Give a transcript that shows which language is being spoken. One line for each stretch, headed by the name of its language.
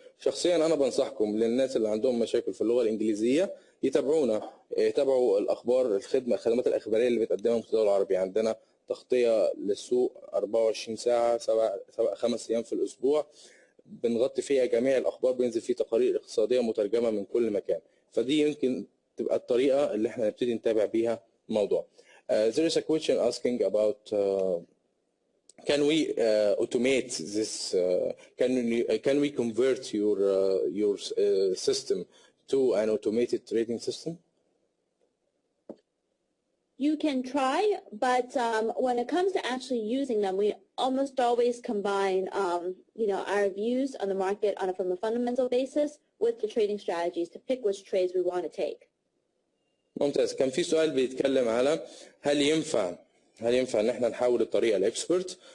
Arabic: شخصيا انا بنصحكم للناس اللي عندهم مشاكل في اللغه الانجليزيه يتابعوا الاخبار، الخدمات الاخباريه اللي بتقدمها المتداول العربي. عندنا تغطيه للسوق 24 ساعه 5 ايام في الاسبوع، بنغطي فيها جميع الاخبار، بينزل فيه تقارير اقتصاديه مترجمه من كل مكان. فدي يمكن تبقى الطريقه اللي احنا نبتدي نتابع بيها الموضوع.
English: There is a question asking about can we automate this? Can we convert your system to an automated trading system? You can try, but when it comes to actually using them, we almost always combine, you know, our views on the market from a fundamental basis with the trading strategies to pick which trades we want to take.
Arabic: ممتاز. كان في سؤال بيتكلم على هل ينفع ان احنا نحول الطريقه الاكسبرت.